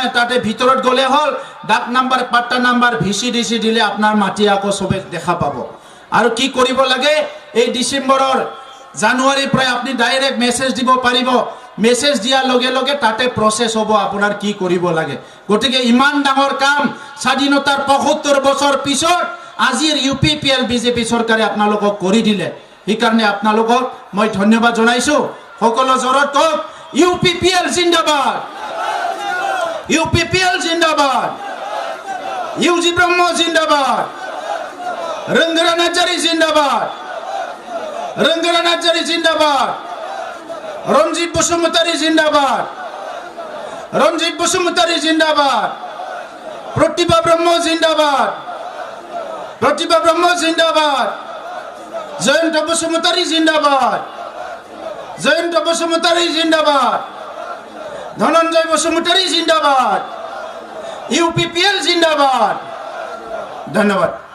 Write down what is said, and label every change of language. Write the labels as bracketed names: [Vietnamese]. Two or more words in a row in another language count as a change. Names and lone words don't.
[Assamese] তাতে ভিতৰত গলে হল ডাক নাম্বাৰ পাট্টা নাম্বাৰ VCDC দিলে আপোনাৰ মাটি আকৌ সবে দেখা পাব আৰু কি কৰিব লাগে এই ডিসেম্বৰৰ জানুৱাৰীৰ পৰা আপুনি [English] direct message [Assamese] দিব পাৰিব মেসেজ দিয়া লগে লগে তাতে প্ৰসেস হ'ব আপোনাৰ কি কৰিব লাগে গটিকে ইমান ডাঙৰ কাম স্বাধীনতাৰ ৭৫ বছৰ পিছত আজিৰ UPPL BJP চৰকাৰে আপোনালোকক কৰি দিলে এই কাৰণে আপোনালোকক মই ধন্যবাদ জনাইছো সকলো জৰত কক UPPL জিন্দাবাদ UPPL জিন্দাবাদ UG ব্ৰহ্ম জিন্দাবাদ रंगरा नार्जारी जिंदाबाद रंगरा नार्जारी जिंदाबाद रंजित बसुमतारी जिंदाबाद रंजित बसुमतारी जिंदाबाद प्रतिभा ब्रह्म जिंदाबाद प्रतिभा ब्रह्म जिंदाबाद जयंत बसुमतारी जिंदाबाद जयंत बसुमतारी जिंदाबाद धनंजय बसुमतारी जिंदाबाद UPPL जिंदाबाद धन्यवाद